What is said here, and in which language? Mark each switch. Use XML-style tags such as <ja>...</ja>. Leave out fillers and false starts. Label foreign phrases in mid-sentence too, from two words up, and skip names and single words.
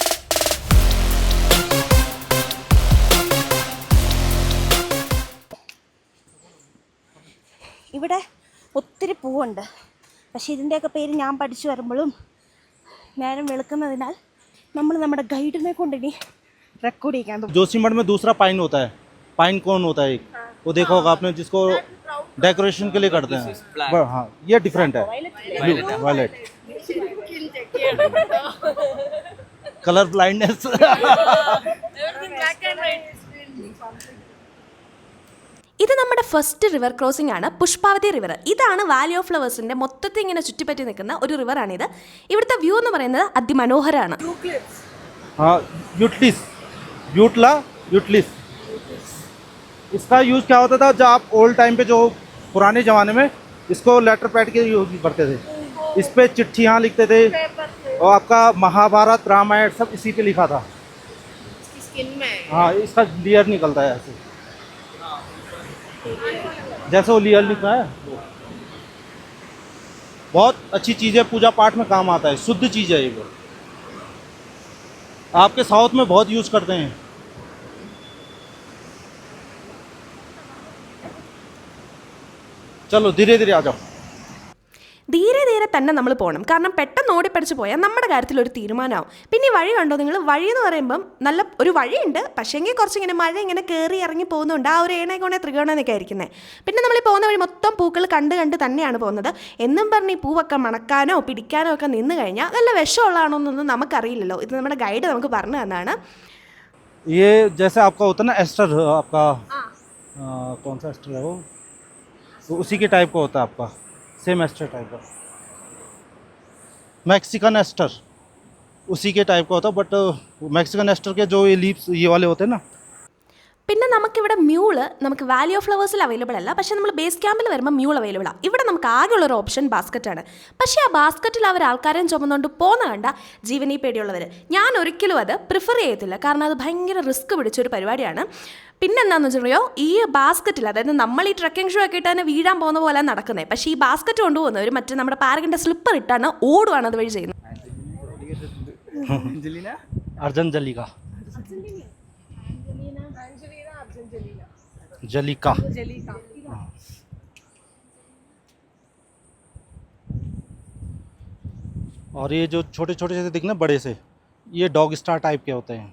<ml>ഇവിടെ ഒത്തിരി പൂവുണ്ട്. പക്ഷേ ഇതിൻ്റെയൊക്കെ പേര് ഞാൻ പഠിച്ചു വരുമ്പോഴും നേരം വെളുക്കുന്നതിനാൽ നമ്മൾ നമ്മുടെ ഗൈഡിനെ കൊണ്ട് ഇനി റെക്കോർഡ് ചെയ്യാൻ തോന്നും.</ml> <hi>जोशीमठ में दूसरा पाइन होता है, पाइन कौन होता है एक, वो देखा होगा आपने, जिसको डेकोरेशन के लिए करते हैं. हाँ, ये डिफरेंट है, वायलेट.</hi> <en>colour blindness.</en> <ml>ഇത് നമ്മുടെ</ml> <en>first river crossing</en> <ml>ആണ്, പുഷ്പാവതി റിവർ. ഇതാണ് വാലി ഓഫ് ഫ്ലവേഴ്സിന്റെ മൊത്തത്തിൽ ഇങ്ങനെ ചുറ്റിപ്പറ്റി നിൽക്കുന്ന ഒരു റിവറാണിത്. ഇവിടുത്തെ വ്യൂ എന്ന് പറയുന്നത് അതിമനോഹരമാണ്.</ml> <hi>यूटलिस इसका यूज़ क्या होता था, जब आप</hi> <en>old time</en> <hi>पे जो पुराने ज़माने में इसको</hi> <en>letter pad</en> <hi>के यूज़ करते थे, इस पे चिट्ठियाँ लिखते थे और आपका महाभारत रामायण सब इसी पे लिखा था. हाँ, इसका लेयर निकलता है ऐसे, जैसे वो लेयर लिखा है. बहुत अच्छी चीज़ है, पूजा पाठ में काम आता है, शुद्ध चीज़ है ये. वो आपके साउथ में बहुत यूज़ करते हैं. चलो धीरे धीरे आ जाओ.</hi> <ml>ധീരെ തന്നെ നമ്മൾ പോകണം, കാരണം പെട്ടെന്ന് ഓടിപ്പടിച്ച് പോയാൽ നമ്മുടെ കാര്യത്തിൽ ഒരു തീരുമാനമാവും. പിന്നെ ഈ വഴി കണ്ടോ നിങ്ങൾ? വഴി എന്ന് പറയുമ്പം നല്ല ഒരു വഴിയുണ്ട്, പക്ഷേങ്കിൽ കുറച്ചിങ്ങനെ മഴ ഇങ്ങനെ കയറി ഇറങ്ങി പോകുന്നുണ്ട്. ആ ഒരു ഏണേക്കോണെ ത്രികോണമെന്നൊക്കെ ആയിരിക്കുന്നത്. പിന്നെ നമ്മൾ ഈ പോകുന്ന വഴി മൊത്തം പൂക്കൾ കണ്ട് തന്നെയാണ് പോകുന്നത്. എന്നും പറഞ്ഞ് ഈ പൂവൊക്കെ മണക്കാനോ പിടിക്കാനോ ഒക്കെ നിന്ന് കഴിഞ്ഞാൽ നല്ല വിഷമുള്ളതാണോ എന്നൊന്നും നമുക്കറിയില്ലല്ലോ. ഇത് നമ്മുടെ ഗൈഡ് നമുക്ക് പറഞ്ഞു തന്നാണ്.</ml> <hi>ये जैसे आपका होता है ना एस्टर, आपका कौन सा एस्टर है वो, तो उसी के टाइप का होता है आपका,</hi> <en>same aster type</en> <hi>का,</hi> <en>Mexican aster</en> <hi>उसी के टाइप का होता है.</hi> <en>but Mexican aster</en> <hi>के जो ये लीव्स ये वाले होते हैं ना.</hi> <ml>പിന്നെ നമുക്കിവിടെ മ്യൂള് നമുക്ക് വാലി ഓഫ് ഫ്ലവേഴ്സിൽ അവൈലബിൾ അല്ല, പക്ഷേ നമ്മൾ ബേസ് ക്യാമ്പിൽ വരുമ്പോൾ മ്യൂൾ അവൈലബിൾ ആണ്. ഇവിടെ നമുക്ക് ആകെയുള്ളൊരു ഓപ്ഷൻ ബാസ്ക്കറ്റാണ്. പക്ഷേ ആ ബാസ്ക്കറ്റിൽ അവർ ആൾക്കാരെയും ചുമന്നുകൊണ്ട് പോകുന്ന കണ്ട ജീവനീ പേടിയുള്ളവർ. ഞാൻ ഒരിക്കലും അത് പ്രിഫർ ചെയ്യത്തില്ല, കാരണം അത് ഭയങ്കര റിസ്ക് പിടിച്ചൊരു പരിപാടിയാണ്. പിന്നെന്താണെന്ന് വെച്ചിട്ടുണ്ടെങ്കിൽ ഈ ബാസ്ക്കറ്റിൽ, അതായത് നമ്മൾ ഈ</ml> <en>trekking shoe</en> <ml>ഒക്കെ ഇട്ട് തന്നെ വീഴാൻ പോകുന്ന പോലെ നടക്കുന്നത്, പക്ഷേ ഈ ബാസ്ക്കറ്റ് കൊണ്ടുപോകുന്നവർ മറ്റേ നമ്മുടെ പാരകിൻ്റെ സ്ലിപ്പർ ഇട്ടാണ് ഓടുവാണ് അതുവഴി ചെയ്യുന്നത്.</ml> <hi>अर्जनजलिका जलिका. और ये जो छोटे छोटे से दिख रहे हैं बड़े से, ये</hi> <en>dog star type</en> <hi>के होते हैं.</hi>